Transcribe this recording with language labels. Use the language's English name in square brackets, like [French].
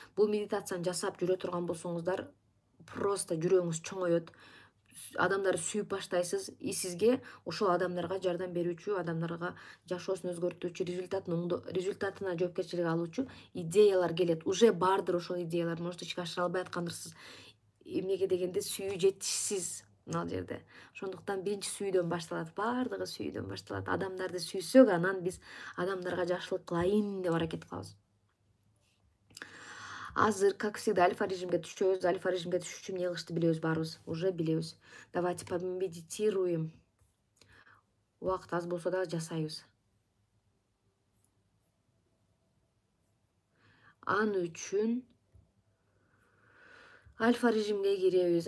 [Kyrgyz] Бул медитацияны жасап жүрө турган болсоңуздар, просто жүрөгүңүз чоңоет, адамдарды сүйүп баштайсыз, и сизге ошол адамдарга жардам берүүчү, адамдарга жашоосун өзгөртүүчү, результатына жоопкерчилик алуучу идеялар келет. Уже бардыр ошол идеялар, может ишке ашыра албай аткандырсыз. Эмнеге дегенде сүйүү жетишсиз мына жерде. Ошондуктан биринчи сүйүүдөн башталат, бардыгы сүйүүдөн башталат. Адамдарды сүйсөк, анан биз адамдарга жакшылык кылайын деп аракет кылабыз. Азыр, [Russian] как всегда, [Kyrgyz] альфа режимге түшөбүз. Альфа режимге түшүш үчүн эмне кылышты билебиз баарыбыз. Уже билебиз. [Russian] Давайте помедитируем. [Kyrgyz] Убакыт аз болсо дагы жасайбыз. Ан үчүн альфа режимге киребиз.